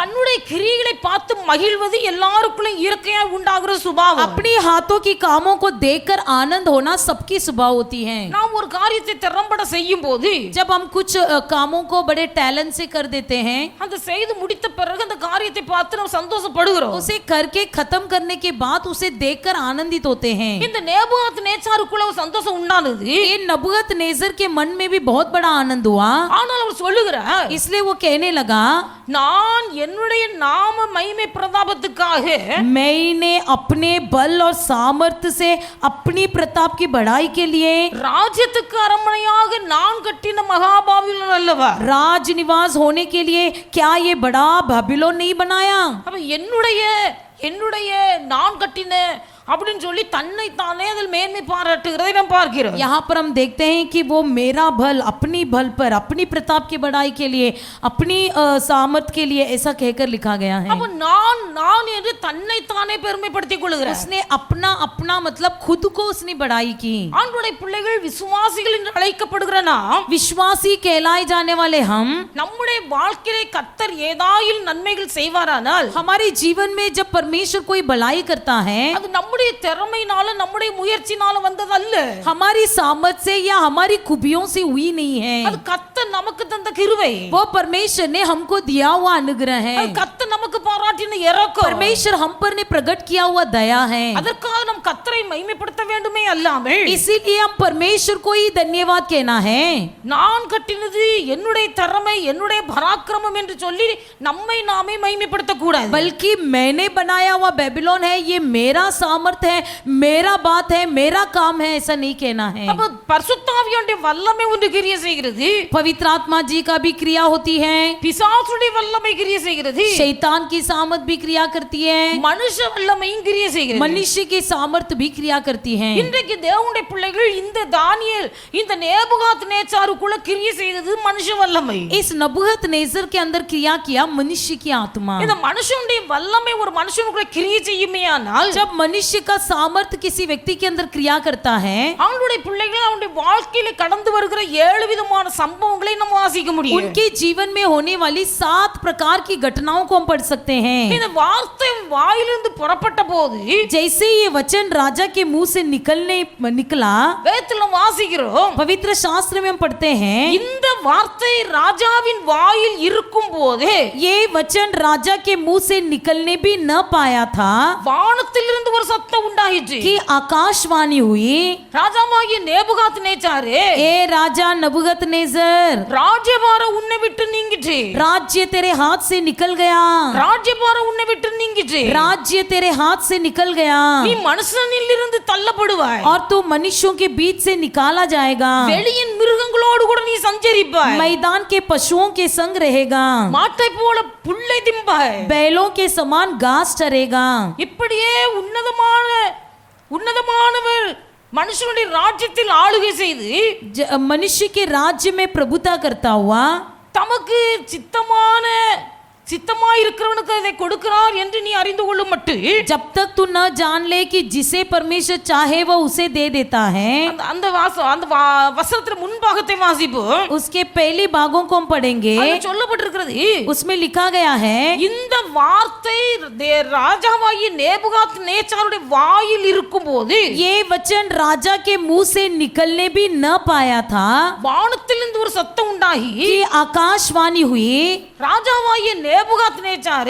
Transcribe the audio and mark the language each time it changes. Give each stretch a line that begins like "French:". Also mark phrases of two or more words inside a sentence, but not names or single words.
Tamil: தன்னுடைய கிரியைகளை பார்த்து மகிழ்வது எல்லாருக்குள்ள இயற்கையா உண்டாகிற சுபாவம்.
Hindi: अपनी हाथों की कामों को देखकर आनंद होना सबकी स्वभाव होती है।
Tamil: நாம் ஒரு காரியத்தை திறம்பட செய்யும் போது
Hindi: जब हम कुछ कामों को बड़े टैलेंट से कर देते हैं,
Tamil: அந்த செய்து முடித்த பிறகு அந்த காரியத்தை பார்த்து நம்ம சந்தோஷப்படுகிறோம்.
Hindi: उसे करके खत्म करने के बाद उसे देखकर आनंदित होते हैं।
Tamil: இந்த நேபுகாத் நேச்சாருக்குள்ள ஒரு சந்தோஷம் உண்டானது.
Hindi: ये नबूकत नेजर के मन में भी बहुत बड़ा आनंद हुआ,
Tamil: ஆனால் அவர் சொல்லுகிறார்,
Hindi: इसलिए वो कहने लगा,
Tamil: நான் என்னுடைய நாம மகிமை பிரதாபத்துக்காக
Hindi: मैंने अपने बल और सामर्थ्य से अपनी प्रताप की बढ़ाई के लिए
Tamil: ராஜ்யத்துக்கு அரண்மனையாக நான் கட்டின மகாபாபிலோன் அல்லவா,
Hindi: राज निवास होने के लिए क्या ये बड़ा बाबिलोन नहीं बनाया?
Tamil: அப்ப என்னுடைய நான் கட்டின அப்படின்னு சொல்லி தன்னை தானே அதில் மேன்மை பாராட்டுகிறதை நாம் பார்க்கிறோம்.
Hindi: यहाँ पर हम देखते हैं कि वो मेरा बल, अपनी बल पर, अपनी प्रताप की बढ़ाई के लिए, अपनी सामर्थ्य के लिए ऐसा कहकर लिखा गया है।
Tamil: அப்ப நான் என்று தன்னை தானே பெருமைப்படுத்திக் கொள்கிறார்.
Hindi: उसने अपना मतलब खुद को उसने बढ़ाई की।
Tamil: ஆண்டவருடைய பிள்ளைகள் விசுவாசிகள் என்று அழைக்கப்படுகிற நாம்,
Hindi: विश्वासी कहलाए जाने वाले हम,
Tamil: நம்முடைய வாழ்க்கையிலே கர்த்தர் ஏதாயில் நன்மைகள் செய்வாரானால்
Hindi: हमारे जीवन में जब परमेश्वर कोई भलाई करता है,
Tamil: அது நம்முடைய திறமையினால நம்முடைய முயற்சினால வந்தது அல்ல.
Hindi: हमारी सामर्थ्य से या हमारी खूबियों से हुई नहीं है,
Tamil: அது கர்த்தர் நமக்கு தந்த கிருபை.
Hindi: वो परमेश्वर ने हमको दिया हुआ अनुग्रह है।
Tamil: அது கர்த்தர் நமக்கு பாராட்டின இரக்கம்.
Hindi: परमेश्वर हम पर ने प्रकट किया हुआ दया है।
Tamil: அதற்காக நாம் கர்த்தரை மகிமைப்படுத்த வேண்டுமே அல்லாமல்
Hindi: इसीलिए हम परमेश्वर को ही धन्यवाद कहना है।
Tamil: நான் கட்டினது என்னுடைய திறமை என்னுடைய பராக்கிரமம் என்று சொல்லி நம்மை நாமே மகிமைப்படுத்த கூடாது.
Hindi: बल्कि मैंने बनाया हुआ बेबीलोन है, ये मेरा सामर्थ है, मेरा बात है, मेरा काम है, ऐसा नहीं कहना है।
Tamil: அப்ப பரிசுத்த ஆவியானவருடைய வல்லமை ஒன்று கிரியை செய்கிறது,
Hindi: पवित्र आत्मा जी का भी क्रिया होती है,
Tamil: பிசாசுடைய வல்லமை கிரியை செய்கிறது,
Hindi: शैतान की सामर्थ भी क्रिया करती है,
Tamil: மனுஷ வல்லமையும் கிரியை செய்கிறது.
Hindi: मनुष्य की सामर्थ भी क्रिया करती है।
Tamil: இன்றைக்கு தேவனுடைய பிள்ளைகள் இந்த தானியேல் இந்த நேபுகாத் நேச்சாருக்குள்ள கிரியை செய்தது மனுஷ வல்லமை.
Hindi: इस नबूकत नेजर के अंदर क्रिया किया मनुष्य की आत्मा।
Tamil: இந்த மனுஷனுடைய வல்லமை ஒரு மனுஷனுக்குள்ள கிரியை செய்யுமேயானால்
Hindi: जब मनुष्य का सामर्थ किसी व्यक्ति के अंदर क्रिया करता है,
Tamil: அவனுடைய பிள்ளைகள் அவனுடைய வாழ்க்கையில கடந்து வருகிற 7 விதமான சம்பவங்களை நம்ம வாசிக்க முடியும்.
Hindi: उनके जीवन में होने वाली 7 प्रकार की घटनाओं को हम पढ़ सकते हैं।
Tamil: இந்த வார்த்தை வாயிலிருந்து புறப்பட்ட போது
Hindi: जैसे ये वचन राजा के मुंह से निकला,
Tamil: வேதத்துல வாசிக்கிறோம்,
Hindi: पवित्र शास्त्र में हम पढ़ते हैं,
Tamil: இந்த வார்த்தை ராஜாவின் வாயில் இருக்கும் போது
Hindi: ये वचन राजा के मुंह से निकलने भी न पाया था
Tamil: வானத்திலிருந்து ஒரு சத்தம் உண்டாயிற்று.
Hindi: कि आकाशवाणी हुई,
Tamil: ராஜாவாகிய நேபுகாத் நேச்சாரே,
Hindi: ए राजा नबूकत नेजर,
Tamil: ராஜ்யபாரம் உன்னை விட்டு நீங்கிற்று,
Hindi: राज्य तेरे हाथ से निकल गया,
Tamil: ராஜ்யபாரம் உன்னை விட்டு நீங்கிற்று,
Hindi: राज्य तेरे हाथ से निकल गया,
Tamil: நீ மனுஷனில் இருந்து தள்ளப்படுவாய்,
Hindi: और तू मनुष्यों के बीच से निकाला जाएगा,
Tamil: வெளியின் மிருகங்களோடு கூட நீ சஞ்சரிப்பாய்,
Hindi: मैदान के पशुओं के संग रहेगा,
Tamil: மாட்டை போல புல்லை திம்பாய்,
Hindi: बैलों के समान घास चरेगा।
Tamil: இப்படியே உன்னதமானவர் மனுஷனுடைய ராஜ்யத்தில் ஆளுகை செய்து
Hindi: मनुष्य के राज्य में प्रभुता करता हुआ
Tamil: தமக்கு சித்தமாய் இருக்கிறவனுக்கு அதை கொடுக்கிறார் என்று நீ அறிந்து கொள்ளும் மட்டு
Hindi: जब तक तू न जान ले कि जिसे परमेश्वर चाहे वो उसे दे देता है।
Tamil: அந்த வசனத்துல முன்பாகத்தை வாசிப்போம்.
Hindi: उसके पहले भागों को हम पढ़ेंगे,
Tamil: அதுல சொல்லப்பட்டிருக்கிறது,
Hindi: उसमें लिखा गया है,
Tamil: இந்த வார்த்தை ராஜாவாகிய நேபுகாத் நேச்சாருடைய வாயில் இருக்கும்போது
Hindi: ये वचन राजा के मुंह से निकलने भी न पाया था
Tamil: வானத்திலிருந்து ஒரு சத்தம் உண்டாகி
Hindi: कि आकाशवाणी हुई,
Tamil: ராஜாவாகிய நேபுகாத் நேச்சாரே,